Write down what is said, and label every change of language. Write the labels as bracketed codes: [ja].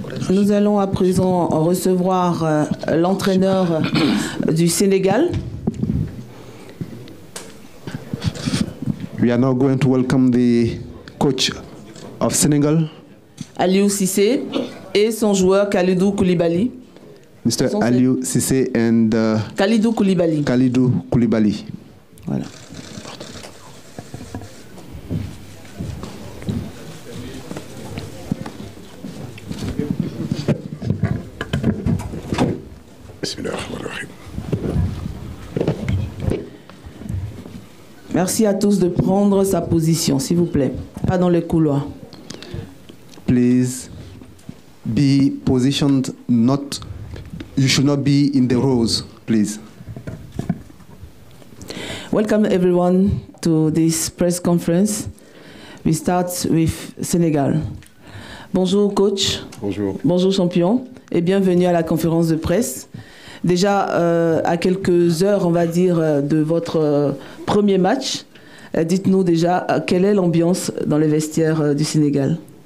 [fr] Nous allons à présent recevoir l'entraîneur du Sénégal. [en] We are now going to welcome the coach of Senegal, [fr] Aliou Cissé, et son joueur Kalidou Koulibaly. [en] Mr. Aliou Cissé and Kalidou Koulibaly. Kalidou Koulibaly. [fr] Voilà. Merci à tous de prendre sa position, s'il vous plaît. Pas dans les couloirs. [en] Please be positioned, you should not be in the rows, please. Welcome everyone to this press conference. We start with Sénégal. [fr] Bonjour coach. Bonjour. Bonjour champion et bienvenue à la conférence de presse. Déjà à quelques heures, on va dire, de votre premier match, dites-nous déjà quelle est l'ambiance dans les vestiaires du Sénégal.